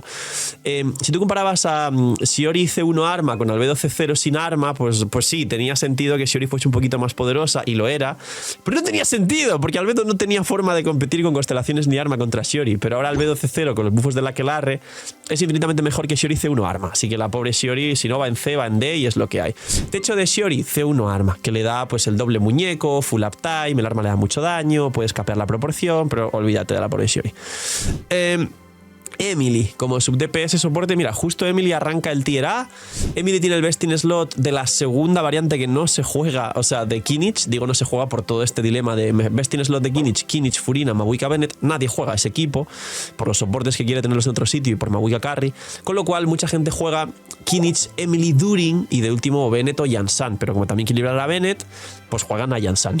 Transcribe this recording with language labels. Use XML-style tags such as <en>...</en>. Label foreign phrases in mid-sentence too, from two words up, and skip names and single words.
<es>Si tú comparabas a Shiori C1 arma con Albedo C0 sin arma, pues sí, tenía sentido que Shiori fuese un poquito más poderosa y lo era, pero no tenía sentido porque Albedo no tenía forma de competir con constelaciones ni arma contra Shiori, pero ahora Albedo C0 con los buffos de la Aquelarre es infinitamente mejor que Shiori C1 arma, así que la pobre Shiori, si no va en C, va en D y es lo que hay. Techo de Shiori, C1 arma, que le da pues el doble muñeco,</es> <en>full uptime,</en> <es>el arma le da mucho daño, puedes capear la proporción, pero olvídate de la pobre Shiori. Emily, como</es> <en>sub DPS</en> <es>soporte, mira, justo Emily arranca el tier A. Emily tiene el</es> <en>best in slot</en> <es>de la segunda variante que no se juega, o sea, de Kimmich, digo no se juega por todo este dilema de</es> <en>best in slot</en> <es>de Kimmich, Furina, Mabuika Bennett, nadie juega ese equipo por los soportes que quiere tenerlos en otro sitio y por Mabuika Carry, con lo cual mucha gente juega Kimmich, Emily, Durin y de último Bennett o Jansan, pero como también quiere librar a Bennett, pues juegan a Jansan.</es>